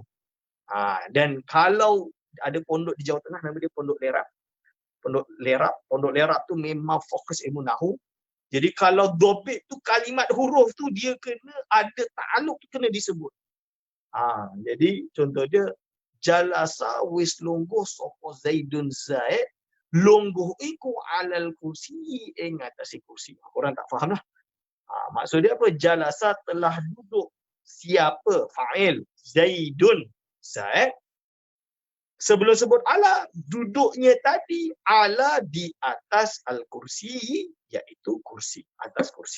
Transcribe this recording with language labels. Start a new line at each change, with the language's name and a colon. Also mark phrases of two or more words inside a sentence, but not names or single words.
Malay: Dan kalau ada pondok di Jawa Tengah nama dia Pondok Lerab. Pondok Lerab tu memang fokus ilmu nahwu. Jadi kalau dobit tu kalimat huruf tu dia kena ada ta'aluk tu kena disebut. Jadi contoh dia
Javanese: jalasa wis lungguh sapa Zaidun Zaid lungguh iku
Arabic: alal kursi
Javanese: ing atas kursi.
Malay: Orang tak faham lah. Maksud dia apa? Jalasa telah duduk siapa? Fa'il Zaidun Zaid Sebelum sebut ala, duduknya tadi ala di atas al-kursi, iaitu kursi, atas kursi.